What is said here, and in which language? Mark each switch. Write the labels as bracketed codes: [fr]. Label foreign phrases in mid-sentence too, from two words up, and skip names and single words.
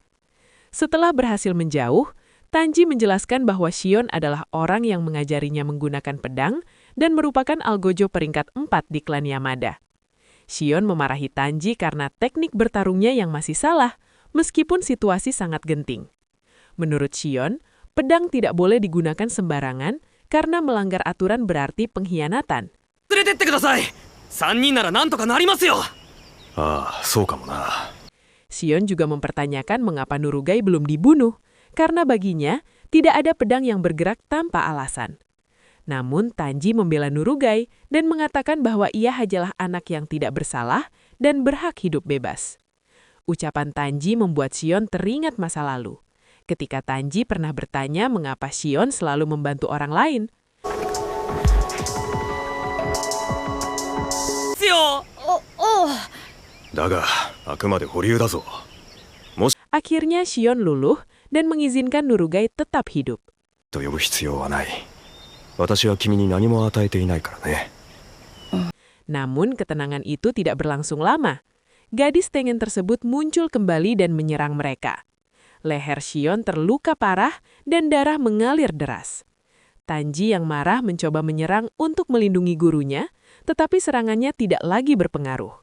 [id] Setelah berhasil menjauh, Tanji menjelaskan bahwa Shion adalah orang yang mengajarinya menggunakan pedang dan merupakan algojo peringkat 4 di klan Yamada. Shion memarahi Tanji karena teknik bertarungnya yang masih salah, meskipun situasi sangat genting. Menurut Shion, pedang tidak boleh digunakan sembarangan karena melanggar aturan berarti pengkhianatan. [ja] 連れてってください。3人ならなんとかなりますよ。ああ、そうかもな。 [id] Shion juga mempertanyakan mengapa Nurugai belum dibunuh, karena baginya tidak ada pedang yang bergerak tanpa alasan. Namun Tanji membela Nurugai dan mengatakan bahwa ia hanyalah anak yang tidak bersalah dan berhak hidup bebas. Ucapan Tanji membuat Shion teringat masa lalu, ketika Tanji pernah bertanya mengapa Shion selalu membantu orang lain. [ja] だが、あくまで保留だぞ。 [id] Akhirnya Shion luluh dan mengizinkan Nurugai tetap hidup. [ja] と呼ぶ必要はない。私は君に何も与えていないからね。 [id] Namun ketenangan itu tidak berlangsung lama. Gadis Tengen tersebut muncul kembali dan menyerang mereka. Leher Shion terluka parah dan darah mengalir deras. Tanji yang marah mencoba menyerang untuk melindungi gurunya, tetapi serangannya tidak lagi berpengaruh.